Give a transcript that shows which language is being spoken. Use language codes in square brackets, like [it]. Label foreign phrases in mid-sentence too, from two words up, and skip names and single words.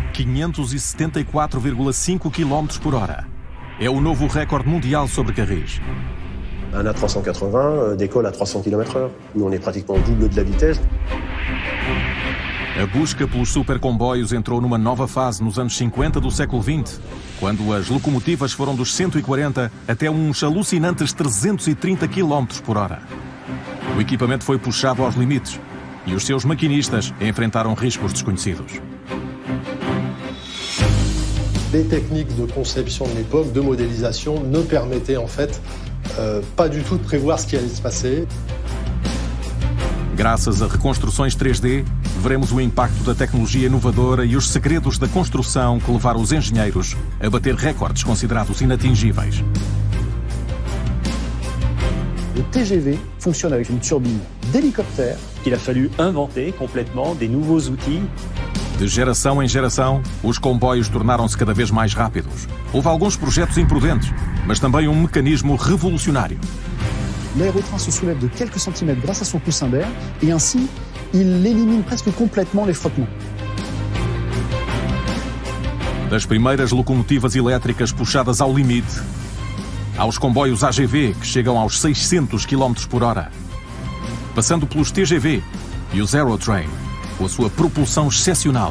[pt] 574,5 km por hora. É o novo recorde mundial sobre carris. [fr] Un A380 décolle à 300 km/h. Nous, on est pratiquement au double de la vitesse. [pt] A busca pelos supercomboios entrou numa nova fase nos anos 50 do século XX, quando as locomotivas foram dos 140 até uns alucinantes 330 km por hora. O equipamento foi puxado aos limites e os seus maquinistas enfrentaram riscos desconhecidos. [fr] Les techniques de conception de l'époque, de modélisation, ne permettaient en fait pas du tout de prévoir ce qui allait se passer. [pt] Graças a reconstruções 3D, veremos o impacto da tecnologia inovadora e os segredos da construção que levaram os engenheiros a bater recordes considerados inatingíveis. [fr] Le TGV fonctionne avec une turbine d'hélicoptère. Il a fallu inventer complètement des nouveaux outils. [pt] De geração em geração, os comboios tornaram-se cada vez mais rápidos. Houve alguns projetos imprudentes, mas também um mecanismo revolucionário. [fr] L'aérotrain se soulève de quelques centimètres grâce à son coussin d'air et ainsi, il élimine presque complètement les frottements. [pt] Das primeiras locomotivas elétricas puxadas ao limite, aos comboios AGV que chegam aos 600 km por hora, passando pelos TGV e os Aerotrain, com a sua propulsão excepcional.